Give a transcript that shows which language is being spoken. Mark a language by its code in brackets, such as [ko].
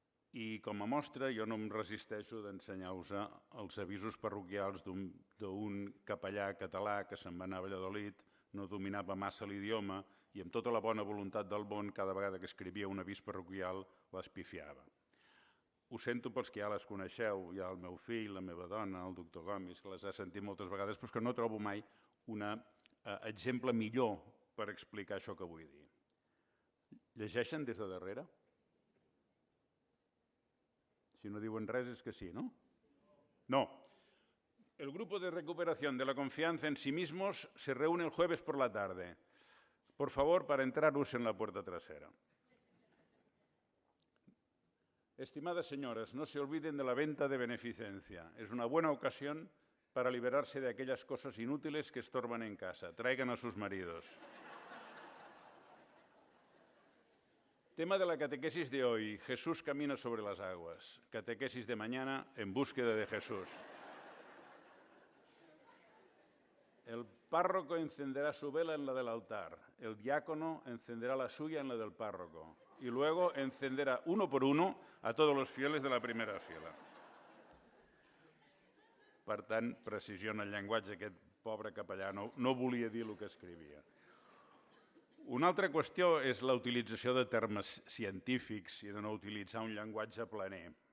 [ca] I com a mostra jo no em resisteixo d'ensenyar-vos els avisos parroquials d'un capellà català que se'n va anar a Valladolid, no dominava massa l'idioma i amb tota la bona voluntat del món cada vegada que escrivia un avís parroquial l'espifiava. Ho sento pels que ja les coneixeu, hi ha el meu fill, la meva dona, el doctor Gomis, que les ha sentit moltes vegades, però és que no trobo mai un exemple millor per explicar això que vull dir. Llegeixen des de darrere? Si no diuen res es que sí, ¿no? [es] No. El grupo de recuperación de la confianza en sí mismos se reúne el jueves por la tarde. Por favor, para entrar usen la puerta trasera. Estimadas señoras, no se olviden de la venta de beneficencia. Es una buena ocasión para liberarse de aquellas cosas inútiles que estorban en casa. Traigan a sus maridos. Tema de la catequesis de hoy. Jesús camina sobre las aguas. Catequesis de mañana, en búsqueda de Jesús. El párroco encenderá su vela en la del altar. El diácono encenderá la suya en la del párroco. Y luego encenderá uno por uno a todos los fieles de la primera fila. [ca] Per tant, precisió en el llenguatge, aquest pobre capellà no volia dir el que escrivia. Una altra qüestió és la utilització de termes científics i de no utilitzar un llenguatge planer.